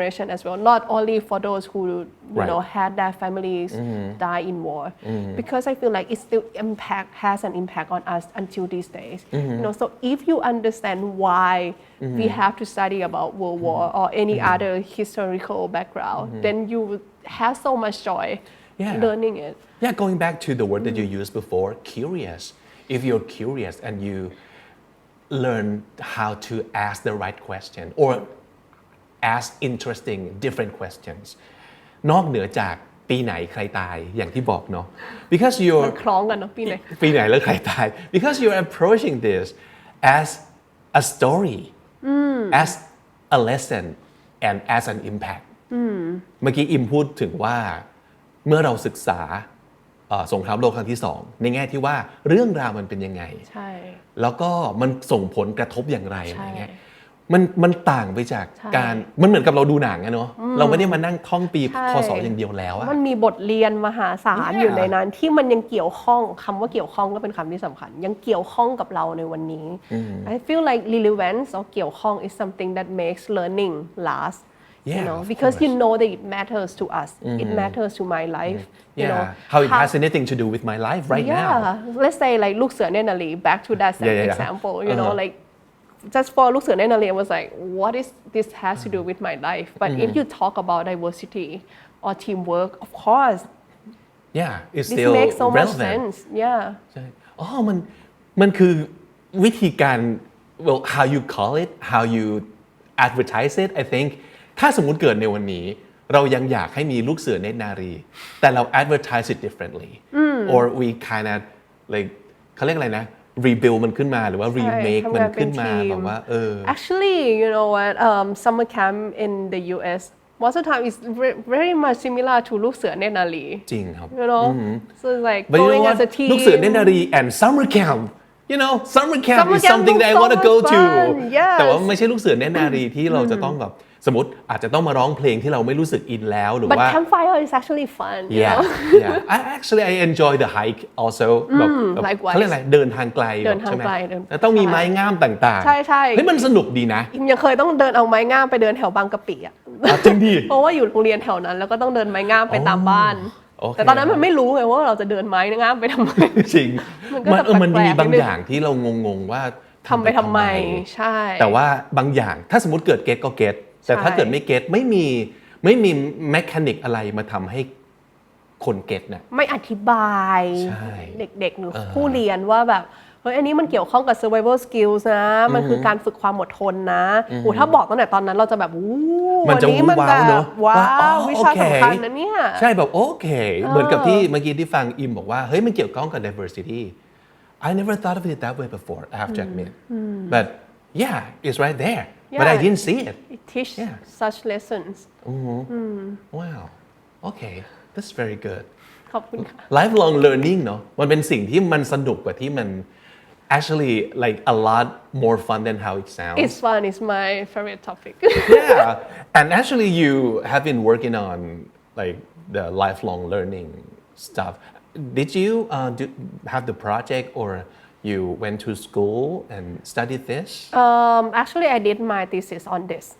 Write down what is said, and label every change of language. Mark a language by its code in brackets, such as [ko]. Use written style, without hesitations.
[en] as well, not only for those who, you know, had their families die in war, because I feel like it still has an impact on us until these days, you know, so if you understand why we have to study about World War or any other historical background, then you would have so much joy learning it. Yeah, going back to the word that you used before, curious. If you're curious and you learn how to ask the right question or ask interesting different questions [th] นอกเหนือจากปีไหนใครตายอย่างที่บอกเนาะ [en] because [th] มัน [en] you're [th] คล้องกันเนาะปีไหน ปีไหนแล้วใครตาย [en] because you're approaching this as a story as a lesson and as an impact [th] เมื่อกี้อิมพูดถึงว่าเมื่อเราศึกษาสงครามโลกครั้งที่2ในแง่ที่ว่าเรื่องราวมันเป็นยังไง ใช่ แล้วก็มันส่งผลกระทบอย่างไรอะไรเงี้ยมันต่างไปจากการมันเหมือนกับเราดูหนังอะเนาะเราไม่ได้มานั่งท่องปีคศอย่างเดียวแล้วอะ มันมีบทเรียนมหาศาลอยู่ในนั้นที่มันยังเกี่ยวข้องคำว่าเกี่ยวข้องก็เป็นคำที่สำคัญยังเกี่ยวข้องกับเราในวันนี้ [en] I feel like relevance or [th] เกี่ยวข้อง [en] is something that makes learning last you know because you know that it matters to us it matters to my life you know how it has anything to do with my life right now let's say like ลูกเสือเนตรนารี back to that example you know like just for ลูกเสือเนตรนารี I was like what is this has to do with my life but if you talk about diversity or teamwork of course it's this still makes so much relevant sense [th] ใช่อ๋อมันคือวิธีการ [en] well how you call it how you advertise it I think [th] ถ้าสมมุติเกิดในวันนี้เรายังอยากให้มีลูกเสือเนตรนารีแต่เรา [en] advertise it differently or we kind of like [th] เขาเรียกอะไรนะ rebuild มันขึ้นมาหรือว่า remake มันขึ้นมาแบบว่า [en] actually you know what summer camp in the US most of the time is very much similar to ลูกเสือเนตรนารี [th] จริงครับ [en] you know so it's like But going you know as a team [th] ลูกเสือเนตรนารี [en] and summer camp you know summer camp is something that I want to go to [th] แต่ว่าไม่ใช่ลูกเสือเนตรนารีที่เราจะต้องแบบสมมติอาจจะต้องมาร้องเพลงที่เราไม่รู้สึกอินแล้วหรือว่า [en] But campfire is actually fun you know I enjoy the hike also [th] แบบเขาเรียกอะไรเดินทางไกลใช่ไหมแล้วต้องมีไม้งามต่างๆ ใช่ เฮ้ยมันสนุกดีนะ อิมยังเคยต้องเดินเอาไม้งามไปเดินแถวบางกะปิอ่ะ จริงดิ เพราะว่าอยู่โรงเรียนแถวนั้นแล้วก็ต้องเดินไม้งามไปตามบ้านแต่ตอนนั้นมันไม่รู้ไงว่าเราจะเดินไม้งามไปทำไม จริงมันมีบางอย่างที่เรางงๆว่า ทำไปทำไมใช่ แต่ว่าบางอย่างถ้าสมมติเกิดเก็ตก็เก็ตแต่ถ้าเกิดไม่เก็ตไม่มีแมคานิกอะไรมาทำให้คนเก็ตนะ ไม่อธิบายเด็กๆหรือผู้เรียนว่าแบบเฮ้ยอันนี้มันเกี่ยวข้องกับ survival skills นะมันคือการฝึกความอดทนนะโอ้ถ้าบอกตั้งแต่ตอนนั้นเราจะแบบ มันจะว้าวเนอะ ว้าววิชาสำคัญนะเนี่ย ใช่แบบโอเคเหมือนกับที่เมื่อกี้ที่ฟังอิมบอกว่าเฮ้ยมันเกี่ยวข้องกับ [en] diversity I never thought of it that way before I have to admit but yeah it's right there but I didn't see it it teaches such lessons wow okay that's very good [th] ขอบคุณค่ะ lifelong learning เนาะมันเป็นสิ่งที่มันสนุกกว่าที่มัน [en] actually like a lot more fun than how it sounds it's fun it's my favorite topic yeah and actually you have been working on like the lifelong learning stuff did you have the project or you went to school and studied this actually I did my thesis on this